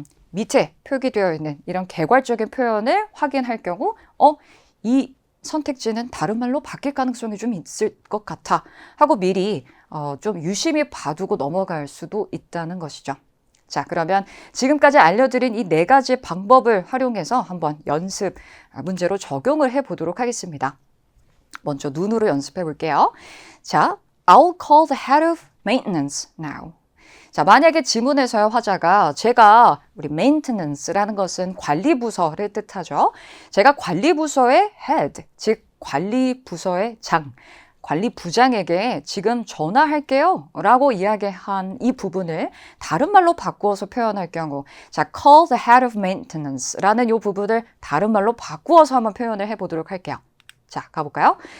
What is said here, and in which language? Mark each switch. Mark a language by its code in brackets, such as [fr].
[ko] 밑에 표기되어 있는 이런 개괄적인 표현을 확인할 경우 이 선택지는 다른 말로 바뀔 가능성이 좀 있을 것 같아 하고 미리 좀 유심히 봐두고 넘어갈 수도 있다는 것이죠. 자, 그러면 지금까지 알려드린 이 4가지 방법을 활용해서 한번 연습 문제로 적용을 해보도록 하겠습니다. 먼저 눈으로 연습해 볼게요. [en] 자, I'll call the head of maintenance now. [ko] 자, 만약에 지문에서요, 화자가 제가 우리 maintenance라는 것은 관리부서를 뜻하죠. 제가 관리부서의 head, 즉 관리부서의 장, 관리부장에게 지금 전화할게요 라고 이야기한 이 부분을 다른 말로 바꾸어서 표현할 경우 자, [en] call the head of maintenance [ko] 라는 이 부분을 다른 말로 바꾸어서 한번 표현을 해보도록 할게요. 자, 가볼까요?